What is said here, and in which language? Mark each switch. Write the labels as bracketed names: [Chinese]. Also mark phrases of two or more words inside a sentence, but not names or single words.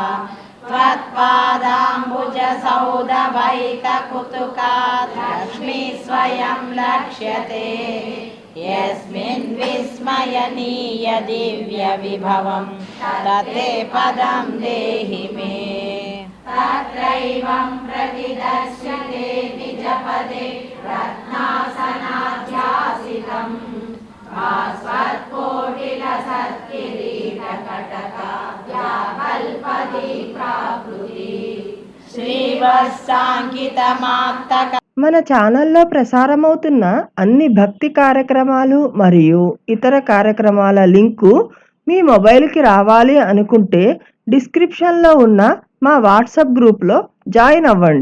[Sanskrit] त्वत्पादाम्बुजसौधवैककुतुकात् लक्ष्मी स्वयं लक्ष्यते यस्मिन् विस्मयनीय दिव्यविभवं तते पदं देहि मे तत्रैवं प्रतिदर्श्यते निजपदे रत्नासनाध्यासितम् भास्वत्कोटिलसत्किरीटकटका व्याकल्पदी प्राकृति సాంకితమాప్తక. [Telugu] మన ఛానల్లో ప్రసారమవుతున్న అన్ని భక్తి కార్యక్రమాలు మరియు ఇతర కార్యక్రమాల లింకు మీ మొబైల్కి రావాలి అనుకుంటే డిస్క్రిప్షన్లో ఉన్న మా వాట్సాప్ [English] groupలో join [Telugu] అవ్వండి.